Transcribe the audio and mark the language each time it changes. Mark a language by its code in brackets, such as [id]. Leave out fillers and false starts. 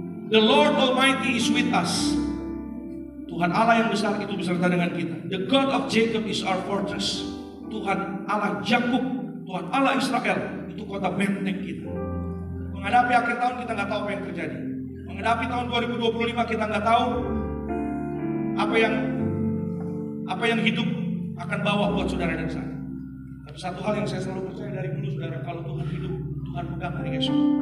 [en] The Lord Almighty is with us. [id] Tuhan Allah yang besar itu beserta dengan kita. [en] The God of Jacob is our fortress. [id] Tuhan Allah Yakub, Tuhan Allah Israel itu kota benteng kita. Menghadapi akhir tahun kita nggak tahu apa yang terjadi. Menghadapi tahun 2025 kita nggak tahu apa yang hidup akan bawa buat saudara dan saya. Tapi satu hal yang saya selalu percaya dari dulu saudara, kalau Tuhan hidup, Tuhan pegang hari esok.